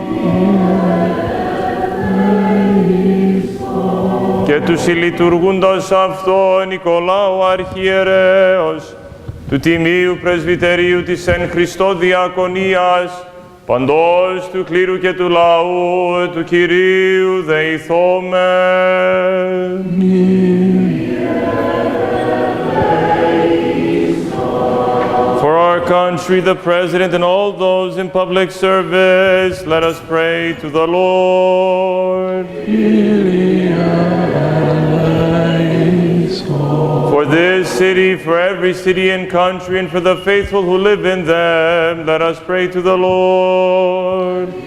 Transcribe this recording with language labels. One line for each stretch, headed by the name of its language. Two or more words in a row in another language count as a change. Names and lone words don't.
Greek: και του συλλειτουργούντος αυτό Νικολάου Αρχιερέως του Τιμίου Πρεσβυτερίου της εν Χριστώ Διακονίας παντός του κλήρου και του λαού του Κυρίου δεηθώμεν.
English: For our country, the President and all those in public service, let us pray to the Lord. For this city, for every city and country, and for the faithful who live in them, let us pray to the Lord.